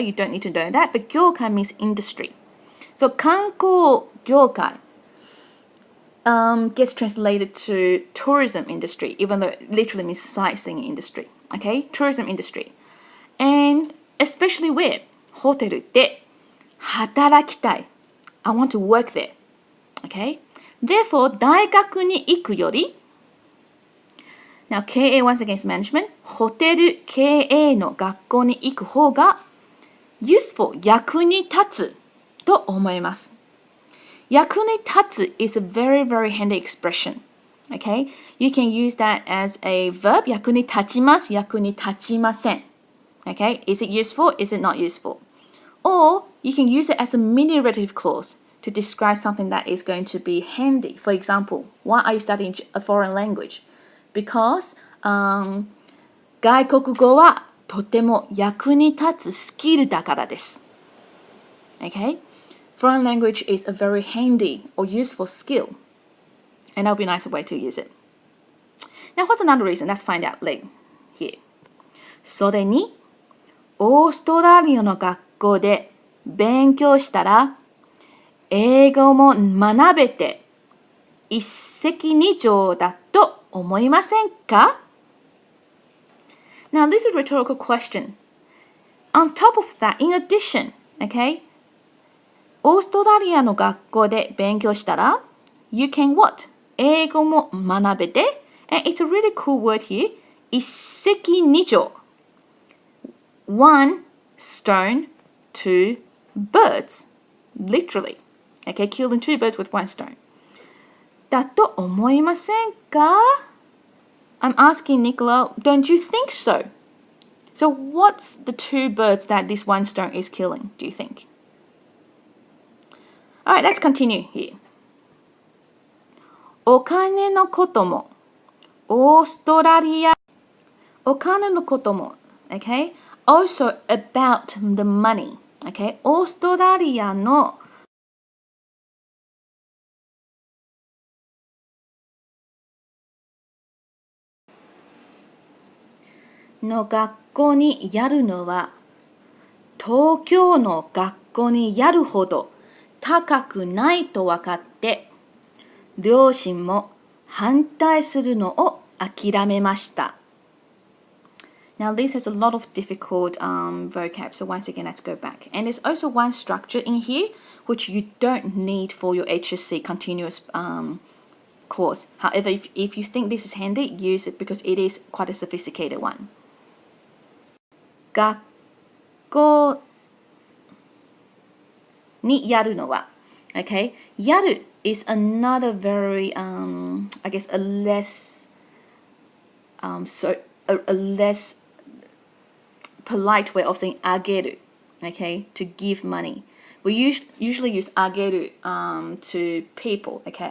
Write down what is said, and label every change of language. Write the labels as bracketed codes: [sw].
[en] You don't need to know that, but 業界 means industry. So, 観光業界gets translated to tourism industry, even though it literally means sightseeing industry. Okay, tourism industry. And especially where? [ja] ホテルで働きたい. [en] I want to work there. Okay? Therefore, [ja] 大学に行くより [en] Now, 経営 once again is management. [ja] ホテル経営の学校に行く方が useful, 役に立つと思います。 [en] 役に立つ is a very, very handy expression. Okay? You can use that as a verb. [ja] 役に立ちます、役に立ちません. [en] Okay? Is it useful? Is it not useful? Or you can use it as a mini-relative clause to describe something that is going to be handy. For example, why are you studying a foreign language? [ja] Because 外国語はとても役に立つスキルだからです。 [en] Okay? Foreign language is a very handy or useful skill. And that would be a nicer way to use it. Now, what's another reason? Let's find out later here. [ja] それに、オーストラリアの学校で勉強したら、英語も学べて一石二鳥だと思いませんか? [en] Now, this is a rhetorical question. On top of that, in addition, okay, [ja] オーストラリアの学校で勉強したら [en] you can what? [ja] 英語も学べて [en] and it's a really cool word here 一石二鳥 one stone, two birds literally okay, killing two birds with one stone [ja] だと思いませんか? [en] I'm asking Nicola, don't you think so? So what's the two birds that this one stone is killing, do you think? Alright, let's continue here. [ja] お金のことも、オーストラリア、お金のことも、okay? [en] Also about the money, okay? [ja] オーストラリアの学校にやるのは、東京の学校にやるほど高くないと分かって、両親も反対するのを諦めました。 [en] Now this has a lot of difficult vocab, so once again let's go back. And there's also one structure in here which you don't need for your HSC continuous course. However, if you think this is handy, use it because it is quite a sophisticated one. [ja] 学校にやるのは okay? [en] やる is another very I guess a less a less polite way of saying あげる okay? To give money. We usually use あげるto people, okay?